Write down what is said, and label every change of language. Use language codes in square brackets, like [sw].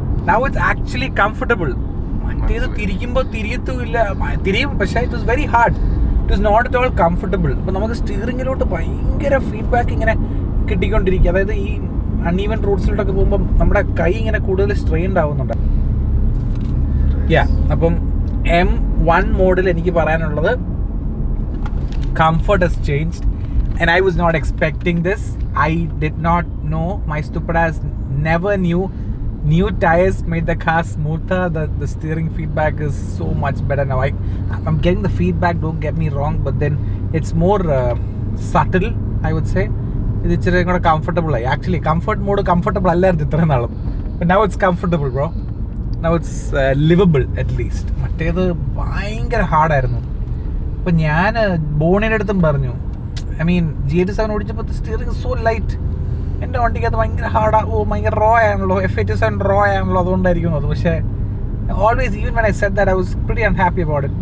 [en] Now it's actually comfortable. [ml] മറ്റേത് തിരിക്കുമ്പോൾ തിരിയത്തുമില്ല, തിരിയും, പക്ഷേ [en] It was very hard. It was not at all comfortable. [ml] അപ്പോൾ നമുക്ക് സ്റ്റിയറിങ്ങിലോട്ട് ഭയങ്കര ഫീഡ്ബാക്ക് ഇങ്ങനെ കിട്ടിക്കൊണ്ടിരിക്കുക. അതായത് ഈ അൺഈവൻ റൂട്ട്സിലോട്ടൊക്കെ പോകുമ്പോൾ നമ്മുടെ കൈ ഇങ്ങനെ കൂടുതൽ സ്ട്രെയിൻഡ് ആവുന്നുണ്ട്. അപ്പം M1 മോഡിൽ എനിക്ക് പറയാനുള്ളത് [en] comfort has changed and I was not expecting this. I did not know. My stupid ass never knew new tires made the car smoother. The steering feedback is so much better now. I'm getting the feedback, don't get me wrong, but then it's more subtle, I would say. [ml] ഇത് ഇച്ചിരി കൂടെ comfortable ആയി. Actually comfort mode comfortable അല്ലായിരുന്നു ഇത്രയും നാളും. [en] But now it's comfortable bro. Now it's livable at least. [ml] മറ്റേത് ഭയങ്കര ഹാർഡായിരുന്നു. അപ്പം ഞാൻ ബോണിയുടെ അടുത്തും പറഞ്ഞു, [en] I mean [ml] G87 ഓടിച്ചപ്പോൾ steering [en] So light. [ml] എൻ്റെ വണ്ടിക്ക് അത് ഭയങ്കര ഭയങ്കര റോ ആണല്ലോ, F87 റോ ആണല്ലോ, അതുകൊണ്ടായിരിക്കും അത്. [en] പക്ഷേ always even when I said that I was pretty unhappy about it.